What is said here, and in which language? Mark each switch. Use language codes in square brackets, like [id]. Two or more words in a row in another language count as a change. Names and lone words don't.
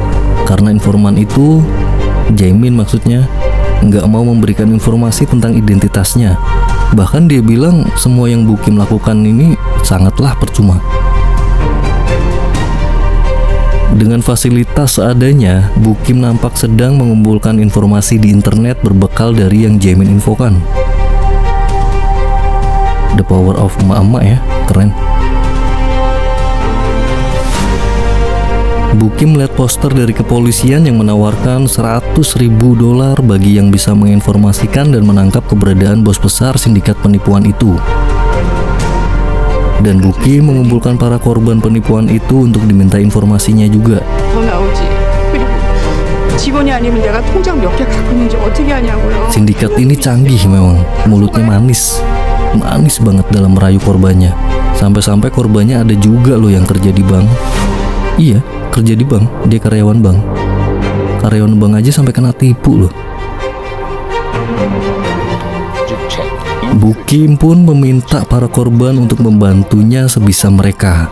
[id] Karena informan itu, Jaemin maksudnya, nggak mau memberikan informasi tentang identitasnya. Bahkan dia bilang semua yang Bukim lakukan ini sangatlah percuma. Dengan fasilitas seadanya, Bukim nampak sedang mengumpulkan informasi di internet berbekal dari yang Jaemin infokan. [en] The power of [id] emak-emak ya, keren. Bukim melihat poster dari kepolisian yang menawarkan $100.000 bagi yang bisa menginformasikan dan menangkap keberadaan bos besar sindikat penipuan itu. Dan Bukim mengumpulkan para korban penipuan itu untuk diminta informasinya juga. [ko] 더 나오지. 그리고 직원이 아니면 내가 통장 몇 개 갖고 있는지 어떻게 하냐고요. [id] Sindikat ini canggih memang, mulutnya manis banget dalam merayu korbannya. Sampai-sampai korbannya ada juga loh yang kerja di bank. Iya, kerja di bank, dia karyawan bank. Karyawan bank aja sampai kena tipu loh. Bukim pun meminta para korban untuk membantunya sebisa mereka.